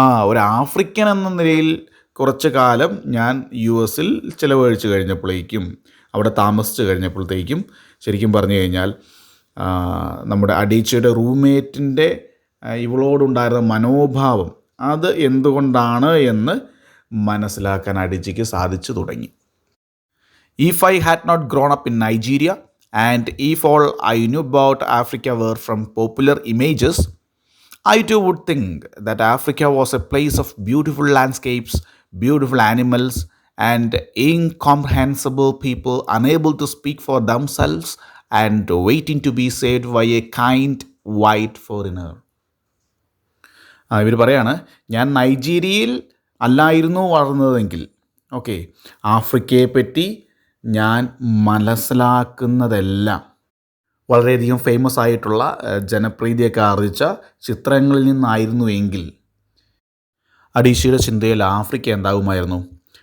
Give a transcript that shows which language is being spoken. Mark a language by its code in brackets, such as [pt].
[ml] ഒരു ആഫ്രിക്കൻ എന്ന നിലയിൽ കുറച്ച് കാലം ഞാൻ യു എസിൽ ചിലവഴിച്ച് കഴിഞ്ഞപ്പോഴേക്കും, അവിടെ താമസിച്ച് കഴിഞ്ഞപ്പോഴത്തേക്കും ശരിക്കും പറഞ്ഞു കഴിഞ്ഞാൽ നമ്മുടെ അഡീച്ചയുടെ റൂംമേറ്റിൻ്റെ ഇവളോടുണ്ടായിരുന്ന മനോഭാവം അത് എന്തുകൊണ്ടാണ് എന്ന് മനസ്സിലാക്കാൻ അഡീച്ചയ്ക്ക് സാധിച്ചു തുടങ്ങി. [en] If I had not grown up in Nigeria and if all I knew about Africa were from popular images, I too would think that Africa was a place of beautiful landscapes, beautiful animals, and incomprehensible people unable to speak for themselves and waiting to be saved by a kind white foreigner. [ml] ഇവർ പറയാണ്, ഞാൻ നൈജീരിയയിൽ അല്ലായിരുന്നു വളർന്നതെങ്കിൽ, okay, ആഫ്രിക്കയെപ്പറ്റി ഞാൻ മനസ്സിലാക്കുന്നതെല്ലാം വളരെയധികം famous ആയിട്ടുള്ള ജനപ്രീതിയൊക്കെ ആർജിച്ച ചിത്രങ്ങളിൽ നിന്നായിരുന്നു എങ്കിൽ അഡീച്ചയുടെ ചിന്തയിൽ ആഫ്രിക്ക എന്താകുമായിരുന്നു?